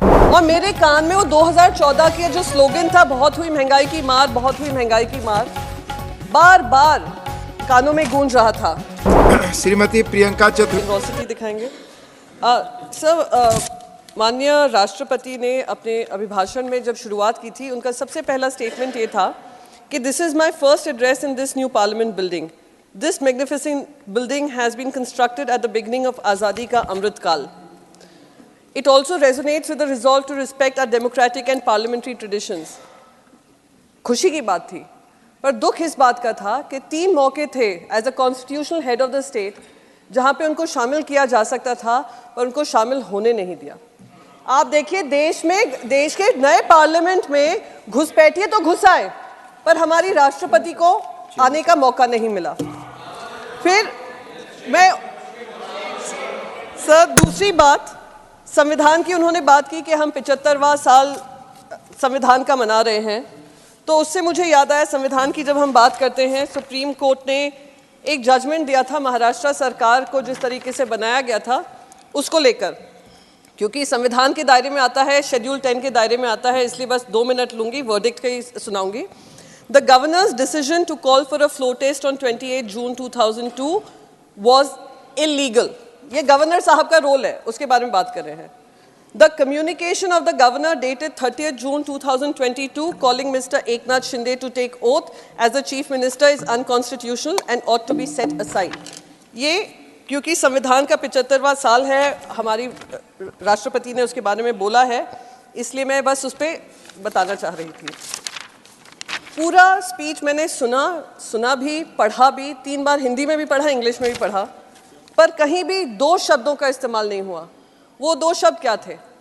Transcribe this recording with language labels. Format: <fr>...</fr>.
<hi>और मेरे कान में वो 2014 के जो स्लोगन था, बहुत हुई महंगाई की मार, बहुत हुई महंगाई की मार, बार बार कानों में गूंज रहा था। श्रीमती प्रियंका चतुर्वेदी दिखाएंगे सर। माननीय राष्ट्रपति ने अपने अभिभाषण में जब शुरुआत की थी, उनका सबसे पहला स्टेटमेंट ये था कि</hi> <en>This is my first address in this new parliament building. This magnificent building has been constructed at the beginning of Azadi Ka Amrit Kal. It also resonates with the resolve to respect our democratic and parliamentary traditions.</en> <hi>खुशी की बात थी, पर दुख इस बात का था कि 3 मौके थे</hi> <en>as a constitutional head of the state</en> <hi>जहां पे उनको शामिल किया जा सकता था, पर उनको शामिल होने नहीं दिया। आप देखिए, देश के नए पार्लियामेंट में घुसपैठिए तो घुस आए, पर हमारी राष्ट्रपति को आने का मौका नहीं मिला। फिर मैं सर, दूसरी बात, संविधान की उन्होंने बात की कि हम 75वां साल संविधान का मना रहे हैं, तो उससे मुझे याद आया, संविधान की जब हम बात करते हैं, सुप्रीम कोर्ट ने एक जजमेंट दिया था महाराष्ट्र सरकार को जिस तरीके से बनाया गया था उसको लेकर, क्योंकि संविधान के दायरे में आता है, शेड्यूल 10 के दायरे में आता है, इसलिए बस 2 मिनट लूंगी, वर्डिक्ट का ही सुनाऊंगी।</hi> <en>The governor's decision to call for a floor test on 28 June 2002 was illegal.</en> <hi>ये गवर्नर साहब का रोल है, उसके बारे में बात कर रहे हैं।</hi> <en>The communication of the governor dated 30th June 2022 calling Mr. Eknath Shinde to take oath as the chief minister is unconstitutional and ought to be set aside.</en> <hi>ये क्योंकि संविधान का 75वां साल है, हमारी राष्ट्रपति ने उसके बारे में बोला है, इसलिए मैं बस उस पर बताना चाह रही थी। पूरा स्पीच मैंने सुना भी, पढ़ा भी, 3 बार हिंदी में भी पढ़ा, इंग्लिश में भी पढ़ा, पर कहीं भी 2 शब्दों का इस्तेमाल नहीं हुआ। वो 2 शब्द क्या थे?</hi>